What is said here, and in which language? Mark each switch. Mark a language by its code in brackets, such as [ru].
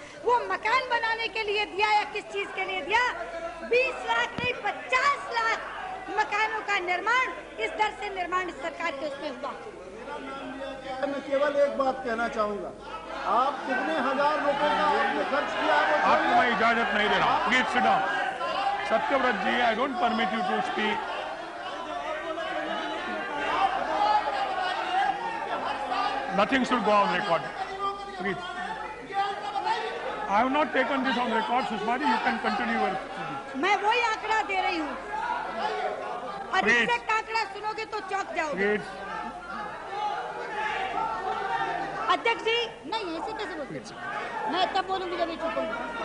[hi] वो मकान बनाने के लिए दिया या किस चीज के लिए दिया? 20 लाख नहीं 50 लाख मकानों का निर्माण, इस दर से निर्माण इस सरकार के उसमें हुआ। मैं केवल एक बात कहना चाहूंगा, आप कितने हजार रुपए का आपने खर्च किया? आपको मैं इजाजत नहीं दे रहा। [en] Please sit down. Satyavrat ji, I don't permit you to speak. Nothing should go on record. Please. I have not taken this on record, Sushma ji. You can continue your. [hi] मैं वही आंकड़ा दे रही हूँ और एग्जैक्ट आंकड़ा सुनोगे तो चौंक जाओगे। अध्यक्ष जी, नहीं ऐसे कैसे बोलते? मैं तब बोलूंगी जब ये चुप होंगे।